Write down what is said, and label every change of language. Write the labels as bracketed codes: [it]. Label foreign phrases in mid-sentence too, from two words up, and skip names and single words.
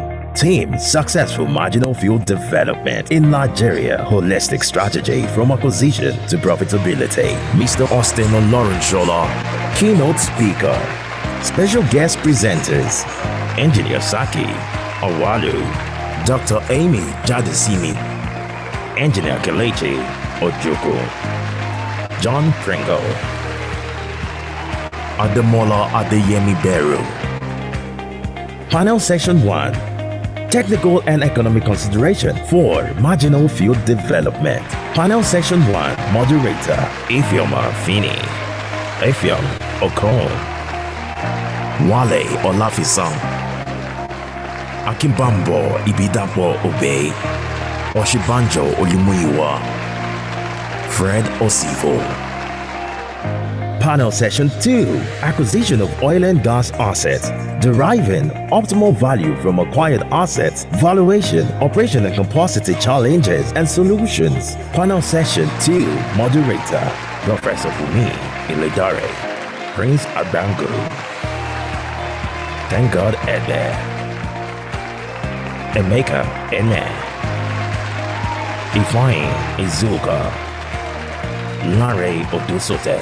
[en] Team: Successful Marginal Field Development in Nigeria, Holistic Strategy from Acquisition to Profitability. Mr. Austin Olorunshola, Keynote Speaker. Special Guest Presenters: Engineer Saki Owalu, Dr. Amy Jadesimi, Engineer Kelechi Ojoko, John Pringle, Ademola Adeyemi Beru. Panel Section 1, Technical and Economic Consideration for Marginal Field Development. Panel Section 1, Moderator Ifeoma Fini, Efeom Okon, Wale Olafisan, Akimbambo Ibidapo Obey, Oshibanjo Olumuyiwa, Fred Osivo. Panel Session 2, Acquisition of Oil and Gas Assets, Deriving Optimal Value from Acquired Assets, Valuation, Operation and Capacity Challenges and Solutions. Panel Session 2, Moderator, Professor Fumi Iledare, Prince Abangu, Thank God Ede, Emeka Ene, Ifeanyi Izuka, Lare Odusote.